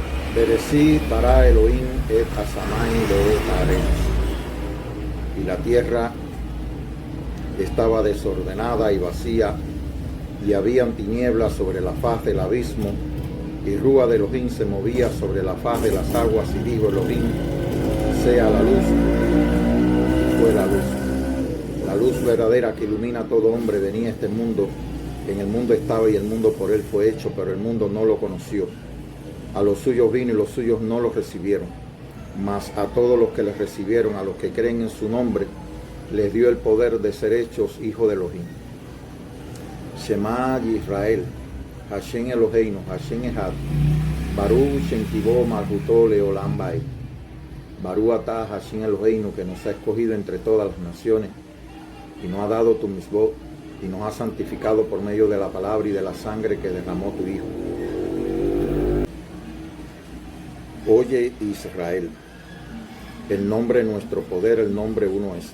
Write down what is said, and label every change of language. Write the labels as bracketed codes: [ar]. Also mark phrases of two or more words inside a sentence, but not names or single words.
[he] בראשית ברא אלהים את השמים ואת הארץ. [es] Y la tierra estaba desordenada y vacía, y habían tinieblas sobre la faz del abismo, y Rúa de Elohim se movía sobre la faz de las aguas, y dijo Elohim, sea la luz, y fue la luz. La luz verdadera que ilumina a todo hombre venía a este mundo. En el mundo estaba y el mundo por él fue hecho, pero el mundo no lo conoció. A los suyos vino y los suyos no lo recibieron. Mas a todos los que le recibieron, a los que creen en su nombre, les dio el poder de ser hechos hijos de Elohim. [he] שמע ישראל, השם אלהינו, השם אחד, ברוך שם כבוד מלכותו לעולם ועד. ברוך אתה השם אלהינו, [es] que nos ha escogido entre todas las naciones, y nos ha dado tu misbot, y nos ha santificado por medio de la palabra y de la sangre que derramó tu Hijo. Oye Israel, el nombre de nuestro poder, el nombre uno es.